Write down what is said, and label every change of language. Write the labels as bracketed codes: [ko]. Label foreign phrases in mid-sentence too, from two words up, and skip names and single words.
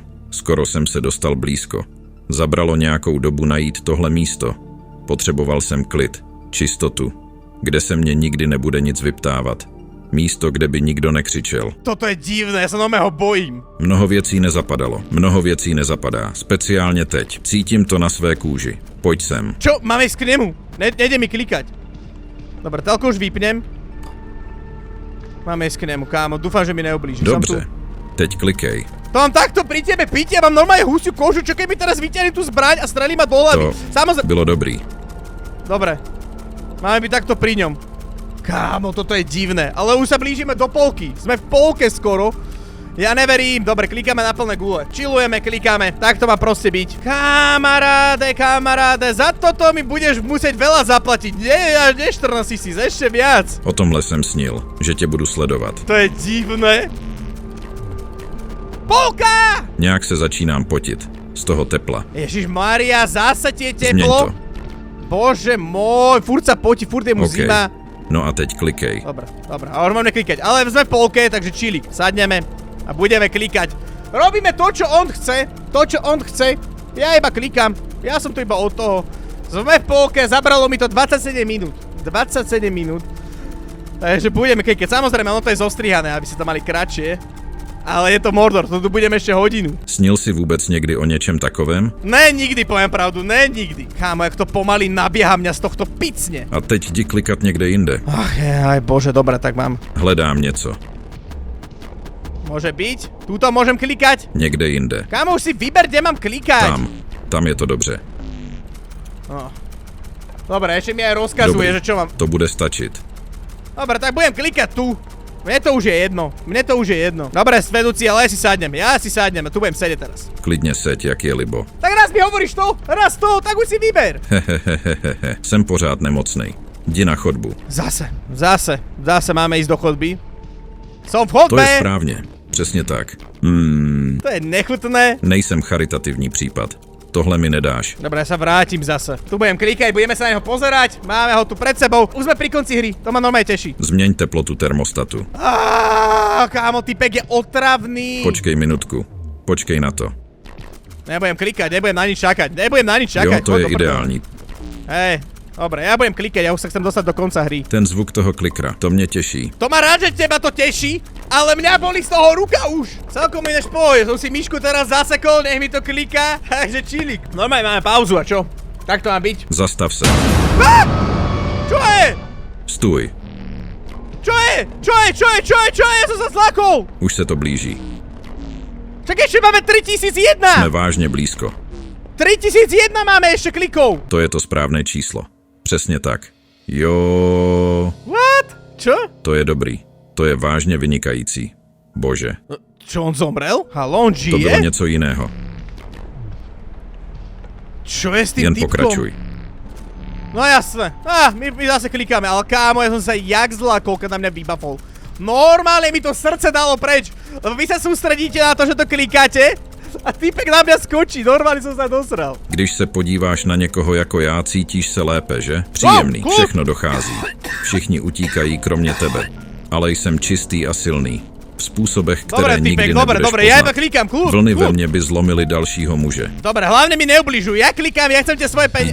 [cs] Skoro jsem se dostal blízko. Zabralo nějakou dobu najít tohle místo. Potřeboval jsem klid, čistotu, kde se mě nikdy nebude nic vyptávat. Místo, kde by nikdo nekřičel. [sk] Toto je divné, ja sa normálne ho bojím. [cs] Mnoho věcí nezapadalo. Mnoho věcí nezapadá. Speciálně teď. Cítím to na své kůži. Pojď sem. [sk] Čo? Máme ísť k nemu. Nejde mi klikať. Dobre, telko už vypnem. Máme ísť k nemu, kámo. Dúfam, že mi neublíži. [cs] Dobře. Teď klikej. [sk] To mám takto pri tebe piť, ja mám normálne husiu kožu, čo keby teraz vyťahli tú zbraň a strelí ma do hlavy. [cs] To bylo dobrý. [sk] Dobre. Máme byť takto pri ňom. Kámo, toto je divné, ale už sa blížime do polky. Sme v polke skoro. Ja neverím. Dobre, klikáme na plné gule. Chillujeme, klikáme. Tak to má proste byť. Kamaráde, za toto mi budeš musieť veľa zaplatiť. Nie 14 000, ešte viac. [cs] O tomhle jsem snil, že tě budu sledovat. [sk] To je divné. Polka! [cs] Nějak se začínám potit. z toho tepla. [sk] Ježišmária, zasa tie [cs] Zmeň [sk] teplo. [cs] to. [sk] Bože môj, furt sa potí, furt je mu [cs] OK. [sk] zima. [cs] No a teď klikej. [sk] Dobre, a už mám neklikať. Ale sme v polke, takže chillik. Sadneme a budeme klikať. Robíme to, čo on chce. Ja iba klikám. Ja som tu iba od toho. Sme v polke, zabralo mi to 27 minút. 27 minút. Takže budeme klikať. Samozrejme, ono to je zostrihané, aby ste to mali kratšie. Ale je to Mordor, to tu budeme ešte hodinu. [cs] Snil si vůbec někdy o něčem takovém? [sk] Ne, nikdy, poviem pravdu, ne, nikdy. Kámo, jak to pomaly nabieha mňa z tohto picne. [cs] A teď jdi klikat někde jinde. [sk] Ach, aj bože, dobre, tak mám. [cs] Hledám něco. [sk] Môže byť? Tuto môžem klikať? [cs] Někde jinde. [sk] Kámo, už si vyber, kde mám klikať. [cs] Tam je to dobře. [sk] No. Dobre, ešte mi aj rozkazuje, že čo mám. [cs] To bude stačit. [sk] Dobre, tak budem klikať tu. Mne to už je jedno. Dobre, vedúci, ale ja si sadnem a tu budem sedieť teraz. [cs] Klidně seď, jak je libo. [sk] Tak raz mi hovoríš to, tak už si vyber. Hehehehehe, [cs] jsem pořád nemocnej. Jdi na chodbu. [sk] Zase máme ísť do chodby. Som v chodbe. [cs] To je správně. Přesně tak. To je nechutné. Nejsem charitativní případ. Tohle mi nedáš. [sk] Dobre, ja sa vrátim zase. Tu budem klikať, budeme sa na neho pozerať. Máme ho tu pred sebou. Už sme pri konci hry, to ma normálne teší. [cs] Změň teplotu termostatu. [sk] Kámo, typek je otravný. [cs] Počkej minutku. Počkej na to. [sk] Nebudem klikať, nebudem na nič čakať. [cs] Jo, to je ideální. [sk] Hej, dobre, ja budem klikať, ja už sa chcem dostať do konca hry. [cs] Ten zvuk toho klikra, to mě těší. [sk] To ma rád, že teba to teší, ale mňa boli z toho ruka už. Celkom mi než pohoj, som si myšku teraz zasekol, nech mi to kliká, takže chillik. Normálne máme pauzu a čo? Tak to má byť. [cs] Zastav se. [sk] Čo je? [cs] Stůj. [sk] Čo je? Ja som sa zlakol. [cs] Už se to blíží. [sk] Čak ešte máme 3001. [cs] Jsme vážně blízko. [sk] 3001 máme ešte klikov. [cs] To je to správné číslo. Přesně tak. Jo. [sk] What? Čo? [cs] To je dobrý. To je vážně vynikající. Bože. [sk] Čo, on zomrel? Haló, on žije? [cs] To bylo něco jiného. [sk] Čo je s tým [cs] Jen [sk] typkom? [cs] pokračuj. [sk] No jasné. My zase klikáme, ale kámo, ja som sa jak zlakol, keď na mňa vybafol. Normálne mi to srdce dalo preč. Lebo vy sa sústredíte na to, že to klikáte a typek na mňa skočí. Normálne som sa dosral. [cs] Když se podíváš na někoho jako já, cítíš se lépe, že? Příjemný, všechno dochází. Všichni utíkají kromě tebe. Ale jsem čistý a silný. V způsobech, které nikdy nebudeš [sk] dobre, ja iba klikám, kľud. [cs] Vlny ve mně by zlomily dalšího muže. [sk] Dobre, hlavne mi neubližuj, ja klikám, ja chcem tie svoje peniaze.